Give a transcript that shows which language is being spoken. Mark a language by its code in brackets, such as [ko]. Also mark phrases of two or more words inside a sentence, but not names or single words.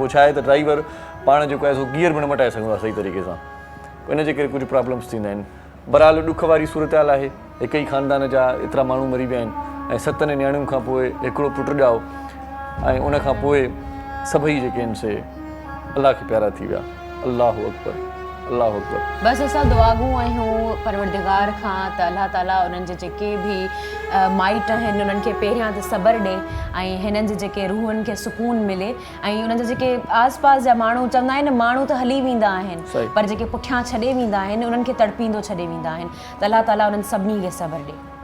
[sd] पोइ छा आहे त ड्राइवर पाण जेको आहे सो गियर बि न मटाए सघंदो आहे सही तरीक़े सां, इन जे करे कुझु प्रॉब्लम्स थींदा आहिनि। बहरहाल ॾुख वारी सूरत हाल आहे, हिक ई ख़ानदान जा एतिरा माण्हू मरी विया आहिनि ऐं 7 नियाणियुनि खां पोइ हिकिड़ो पुटु ॼाओ ऐं उन खां पोइ सभई जेके आहिनि से अलाह खे प्यारा थी विया। [ar] الله أكبر، الله أكبر. [sd] बसि असां दुआगूं आहियूं परवरदिगार खां त अल्लाह ताला उन्हनि जे जेके बि माइट आहिनि उन्हनि खे पहिरियां त सब्र ॾे ऐं हिननि जे जेके रूहनि खे सुकून मिले ऐं उन्हनि जा जेके आस पास जा माण्हू चवंदा आहिनि माण्हू त हली वेंदा आहिनि पर जेके पुठियां छॾे वेंदा आहिनि उन्हनि खे तड़पींदो छॾे वेंदा आहिनि त अल्लाह ताला उन्हनि सभिनी खे सब्र ॾे